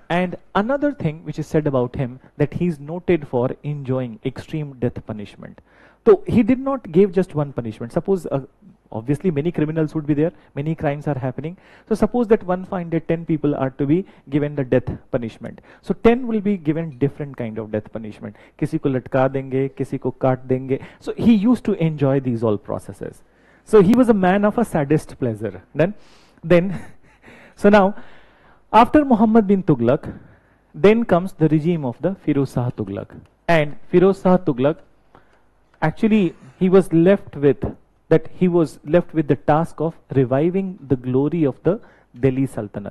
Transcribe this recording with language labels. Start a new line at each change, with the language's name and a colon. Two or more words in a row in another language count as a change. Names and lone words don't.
English: And another thing which is said about him, that he is noted for enjoying extreme death punishment. So he did not give just one punishment. Suppose obviously many criminals would be there, many crimes are happening. So suppose that one find that 10 people are to be given the death punishment. So 10 will be given different kind of death punishment.
Hindi: किसी को लटका देंगे, किसी को काट देंगे.
English: So he used to enjoy these all processes. So he was a man of a sadist pleasure. Then so now, after Muhammad bin Tughlaq, then comes the regime of the Firoz Shah Tughlaq. And Firoz Shah Tughlaq, actually he was left with the task of reviving the glory of the Delhi Sultanate.